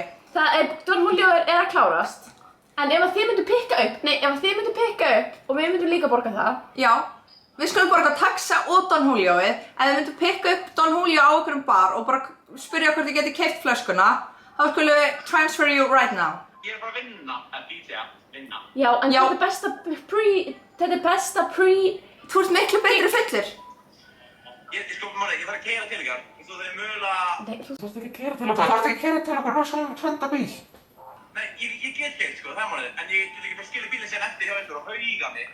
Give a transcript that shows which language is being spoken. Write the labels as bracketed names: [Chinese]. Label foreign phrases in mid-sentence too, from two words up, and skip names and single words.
[Icelandic] Don Julio er að klárast. En ef að þið myndu pikka upp og við myndum líka borga það. Já. Við skulum borga taxa og Don Julioið. Ef við myndum pikka upp Don Julio á okkur bar og bara spyrja hvort þið geti keypt flöskuna, þá skulum við [English] transfer you right now. [Icelandic] Ég er bara að vinna, að vinna. Já, en Já. þetta er besta pre... Þú ert miklu betri fullur. Ég sko, manni, ég þarf að keyra til ykkar. Svo þeir mögulega... Nei, þú... Þú þarft ekki að keyra til okkur, hvað skal við tvenda bíl? Nei, ég get keyrt, sko, það er málið. En ég get ekki bara skilja bílinn sér eftir hjá ykkur og hauga mig.